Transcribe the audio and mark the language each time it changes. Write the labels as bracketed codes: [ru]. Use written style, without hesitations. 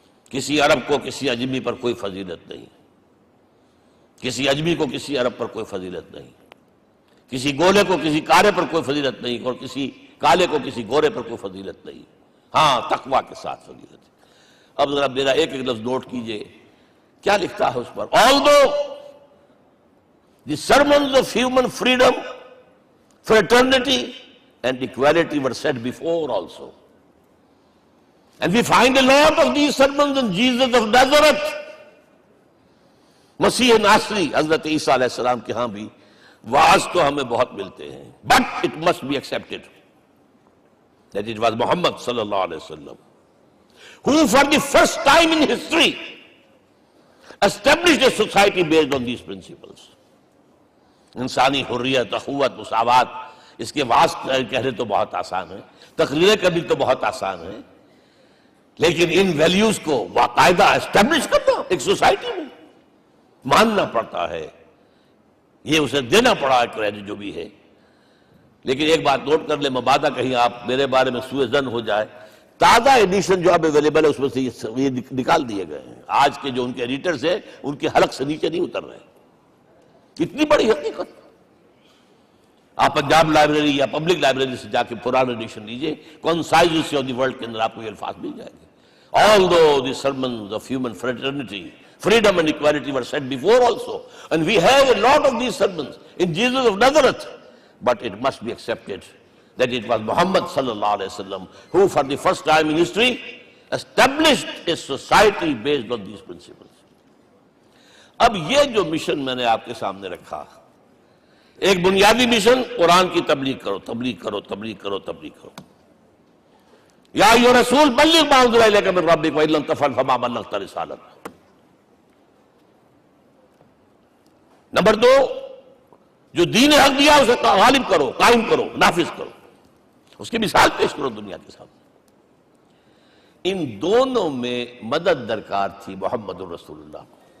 [ur] کسی عرب کو کسی عجمی پر کوئی فضیلت نہیں، کسی عجمی کو کسی عرب پر کوئی فضیلت نہیں، کسی گولے کو کسی کالے پر کوئی فضیلت نہیں، اور کسی کالے کو کسی گورے پر کوئی فضیلت نہیں، ہاں تقوی کے ساتھ فضیلت ہے. اب ذرا میرا ایک ایک لفظ نوٹ کیجئے، کیا لکھتا ہے اس پر؟ [en] Although the sermons of human freedom, fraternity and equality were said before also. And we find a lot of these sermons in Jesus of Nazareth. [ur] مسیح ناصری حضرت عیسیٰ علیہ السلام کے ہاں بھی واعظ تو ہمیں بہت ملتے ہیں، [en] but it must be accepted that it was Muhammad صلی اللہ علیہ وسلم who for the first time in history established a society based on these principles. [ur] انسانی حریت، اخوت، مساوات، اس کے واعظ کہنے تو بہت آسان ہے، تقریریں کرنی تو بہت آسان ہے، لیکن ان ویلیوز کو باقاعدہ اسٹیبلش کرنا ایک سوسائٹی میں ماننا پڑتا ہے، یہ اسے دینا پڑا ہے کریڈٹ جو بھی ہے. لیکن ایک بات نوٹ کر لیں، مبادہ کہیں آپ میرے بارے میں سوء ظن ہو جائے، تازہ ایڈیشن جو اب اویلیبل ہے اس میں سے یہ نکال دیے گئے ہیں. آج کے جو ان کے ایڈیٹرز ہیں ان کے حلق سے نیچے نہیں اتر رہے. اتنی بڑی حقیقت. آپ پنجاب لائبریری یا پبلک لائبریری سے جا کے پرانا ایڈیشن لیجئے، concise history of the world کے اندر آپ کو یہ الفاظ مل جائیں گے. [en] Although the sermons of human fraternity, freedom and equality were said before also, and we have a lot of these sermons in Jesus of Nazareth, but it must be accepted that it was Muhammad sallallahu alaihi wasallam who for the first time in history established a society based on these principles. [ur] اب یہ جو mission میں نے آپ کے سامنے رکھا، ایک بنیادی مشن، قرآن کی تبلیغ کرو، تبلیغ کرو، تبلیغ کرو، تبلیغ کرو. [ar] یا ایھا رسول بلغ ما انزل الیک من ربک وان لم تفعل فما بلغت رسالتہ. [ur] نمبر 2، جو دین حق دیا اسے غالب کرو، قائم کرو، نافذ کرو، اس کی مثال پیش کرو دنیا کے سامنے. ان دونوں میں مدد درکار تھی محمد الرسول اللہ کو.